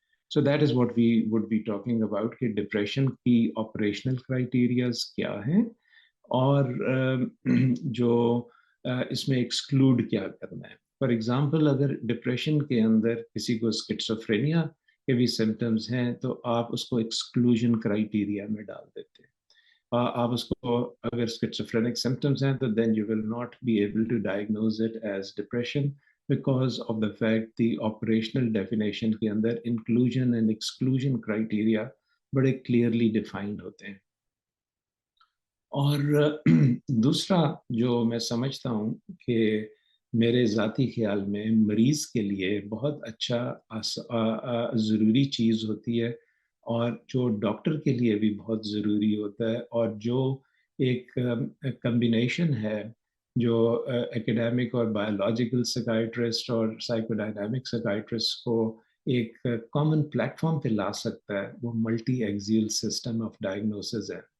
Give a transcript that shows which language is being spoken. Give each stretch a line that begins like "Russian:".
English: So that is what we would be talking about
Urdu: کہ depression کی operational criterias کیا ہیں، اور جو اس میں ایکسکلوڈ کیا کرنا ہے.
English: for example
Urdu: اگر ڈپریشن کے اندر کسی کو اسکیزوفرینیا کے بھی سمٹمز ہیں تو آپ اس کو ایکسکلوژن کرائیٹیریا میں ڈال دیتے ہیں. آپ اس کو اگر اسکیزوفرینک سمٹمز ہیں تو
English: then you will not be able to diagnose it as depression because of the fact the operational definition
Urdu: کے اندر
English: inclusion and exclusion criteria
Urdu: بڑے
English: clearly defined
Urdu: ہوتے ہیں. اور دوسرا جو میں سمجھتا ہوں کہ میرے ذاتی خیال میں مریض کے لیے بہت اچھا ضروری چیز ہوتی ہے، اور جو ڈاکٹر کے لیے بھی بہت ضروری ہوتا ہے، اور جو ایک کمبینیشن ہے جو ایکیڈیمک اور بایولوجیکل سائیکائٹرسٹ اور سائیکو ڈائنامک سائیکائٹرسٹ کو ایک کامن پلیٹ فارم پہ لا سکتا ہے، وہ multi axial system of diagnosis ہے.